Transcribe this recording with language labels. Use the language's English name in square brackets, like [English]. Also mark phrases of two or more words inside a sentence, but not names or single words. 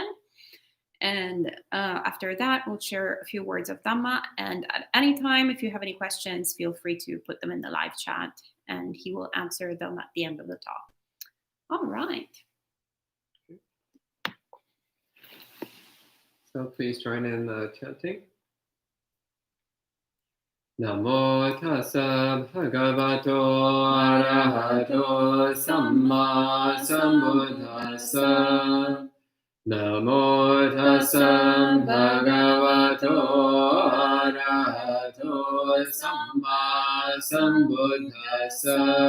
[English] And after that, we'll share a few words of Dhamma. And at any time, if you have any questions, feel free to put them in the live chat, and he will answer them at the end of the talk. All right. So please join in the chanting. [Pali] Namo tassa bhagavato arahato samma sambuddhassa. Namo tassa bhagavato arahato samma sambuddhassa.